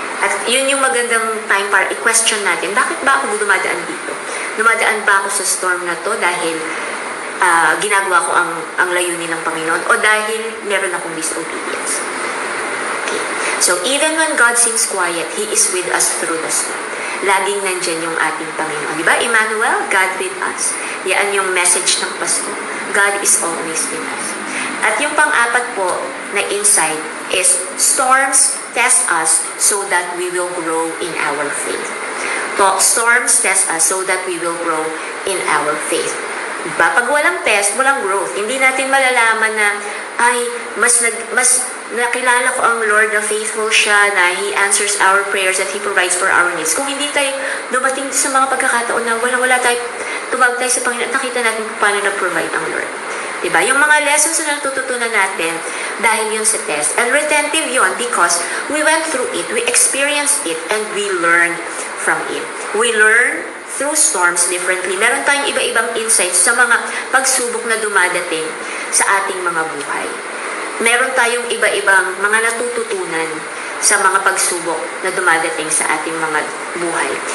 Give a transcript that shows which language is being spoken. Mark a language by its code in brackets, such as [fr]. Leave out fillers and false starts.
[tl] At yun yung magandang time para i-question natin, bakit ba ako dumadaan dito? Dumadaan ba ako sa storm na to dahil ginagawa ko ang layunin ng Panginoon o dahil meron akong disobedience? Okay. [en] So even when God seems quiet, He is with us through the storm. [tl] Laging nandyan yung ating Panginoon. Diba? Emmanuel, God with us. [en] Yan yung message ng Pasko. God is always with us. At yung pang-apat po na insight is, storms test us so that we will grow in our faith. Storms test us so that we will grow in our faith. [tl] Diba? Pag walang test, walang growth. Hindi natin malalaman na, mas nakilala ko ang Lord na faithful siya, na He answers our prayers and He provides for our needs. Kung hindi tayo dumating sa mga pagkakataon na wala tayo, tumawag tayo sa Panginoon, nakita natin kung paano na-provide ang Lord. Diba? Yung mga lessons na natututunan natin dahil yun sa test. [en] And retentive yun because we went through it, we experienced it, and we learned from it. We learn through storms differently. [tl] Meron tayong iba-ibang insights sa mga pagsubok na dumadating sa ating mga buhay. Meron tayong iba-ibang mga natututunan sa mga pagsubok na dumadating sa ating mga buhay.